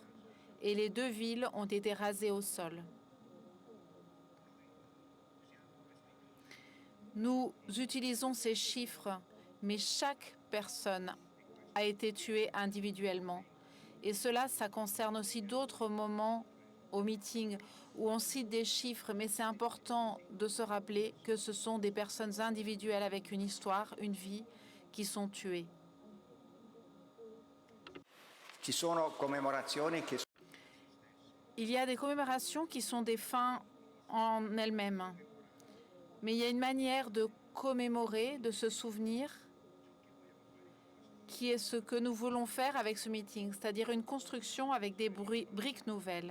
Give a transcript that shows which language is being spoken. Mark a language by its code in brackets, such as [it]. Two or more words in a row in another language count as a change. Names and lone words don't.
[fr] Et les deux villes ont été rasées au sol. Nous utilisons ces chiffres, mais chaque personne a été tuée individuellement. Et cela, ça concerne aussi d'autres moments au meeting où on cite des chiffres, mais c'est important de se rappeler que ce sont des personnes individuelles avec une histoire, une vie, qui sont tuées. [it] Ci sono commemorazioni che [fr] Il y a des commémorations qui sont des fins en elles-mêmes. Mais il y a une manière de commémorer, de se souvenir, qui est ce que nous voulons faire avec ce meeting, c'est-à-dire une construction avec des briques nouvelles.